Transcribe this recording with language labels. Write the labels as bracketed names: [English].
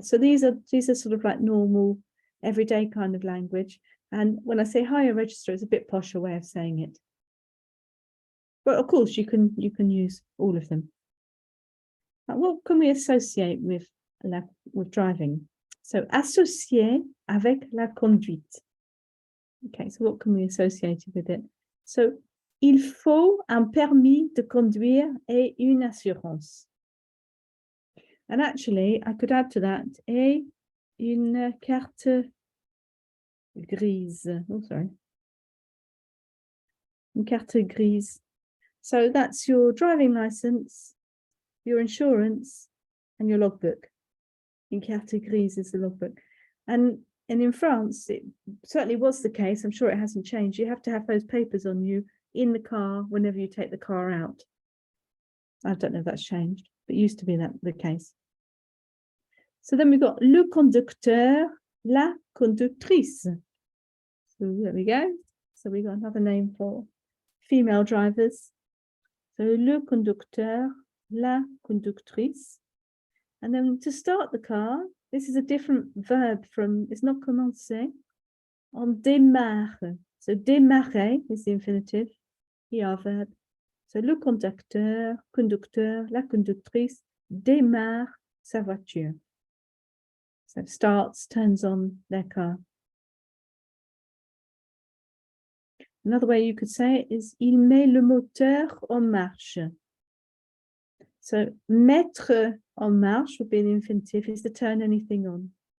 [English] So these are sort of like normal, everyday kind of language. And when I say higher register, it's a bit posher way of saying it. But of course, you can use all of them. Now, what can we associate with driving? [French] So associer avec la conduite. [English] Okay, so what can we associate with it? [French] So il faut un permis de conduire et une assurance. [English] And actually, I could add to that [French] et une carte grise. [English] Oh, sorry. [French] Une carte grise. [English] So that's your driving license, your insurance, and your logbook. [French] Une carte grise [English] is the logbook. And in France, it certainly was the case. I'm sure it hasn't changed. You have to have those papers on you in the car whenever you take the car out. I don't know if that's changed, but it used to be the case. So then we've got [French] le conducteur, la conductrice. [English] So there we go. So we got another name for female drivers. [French] So le conducteur, la conductrice. [English] And then to start the car, this is a different verb from, it's not commencer. [French] On démarre. [English] So démarrer is the infinitive, ER verb. [French] So le conducteur, la conductrice démarre sa voiture. [English] So starts, turns on their car. Another way you could say it is [French] il met le moteur en marche. [English] So mettre en marche would be the infinitive, is to turn anything on.